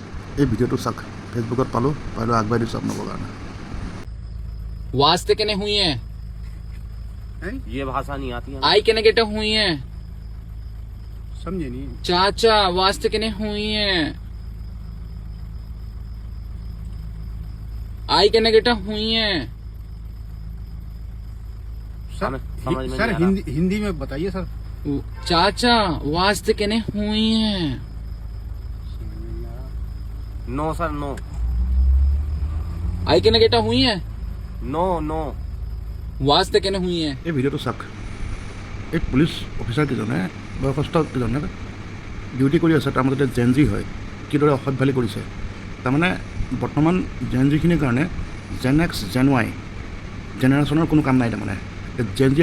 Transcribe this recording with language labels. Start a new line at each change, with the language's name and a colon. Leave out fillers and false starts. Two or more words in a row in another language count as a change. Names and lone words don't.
Assamese: এই ভিডিঅ'টো চাওক ফেচবুকত পালোঁ আগবাঢ়ি দিছোঁ আপোনালোকৰ কাৰণে वास्ते केने हुई है
Hindi: ये भाषा नहीं आती है आई केने गेटा हुई है समझे नहीं चाचा वास्ते केने हुई है आई केने गेटा हुई है सर समझ में सर नहीं आ रहा। हिंदी में बताइए सर चाचा वास्ते केने हुई है
English: no sir no आई केने गेटा हुई है no no वास्ते केने हुई है
Assamese: এই ভিডিঅ'টো চাওক এই পুলিচ অফিচাৰকেইজনে বয়সস্থকেইজনে ডিউটি কৰি আছে তাৰ মাজতে
English: Gen Z
Assamese: হয় কিদৰে অসভ্যালি কৰিছে তাৰমানে বৰ্তমান জেন জিখিনিৰ কাৰণে
English: Gen X Gen Y
Assamese: জেনেৰেশ্যনৰ কোনো কাম নাই তাৰমানে জেন জিয়ে